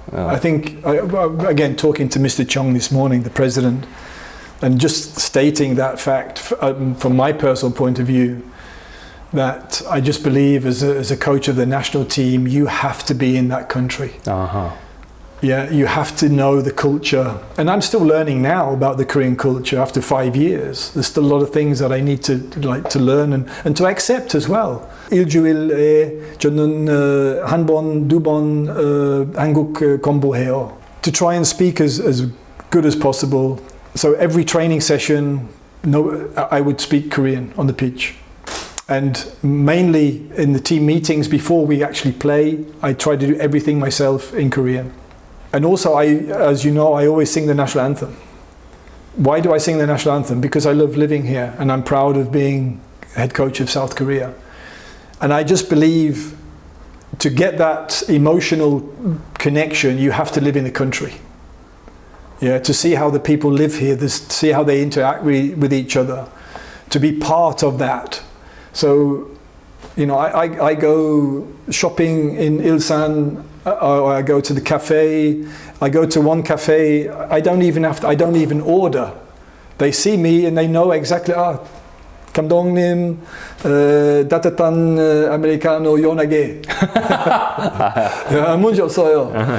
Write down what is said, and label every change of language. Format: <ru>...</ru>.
<en>I think, again, talking to Mr. Chung this morning, the president, and just stating that fact from my personal point of view, that I just believe as a coach of the national team, you have to be in that country. Yeah, you have to know the culture. And I'm still learning now about the Korean culture after 5 years. There's still a lot of things that I need to learn and to accept as well.</en> <ko>일주일에 저는 한 번, 두 번 한국 공부해요.</ko> <en>To try and speak as good as possible. So every training session, I would speak Korean on the pitch. And mainly in the team meetings before we actually play, I try to do everything myself in Korean. And also, as you know, I always sing the national anthem. Why do I sing the national anthem? Because I love living here and I'm proud of being head coach of South Korea. And I just believe to get that emotional connection, you have to live in the country. Yeah, to see how the people live here, to see how they interact with each other, to be part of that. So, you know, I go shopping in Ilsan, or I go to the cafe. I go to one cafe. I don't even order. They see me and they know exactly.</en> <ko>감독님, 따뜻한 아메리카노 연하게. 문제 없어요.</ko>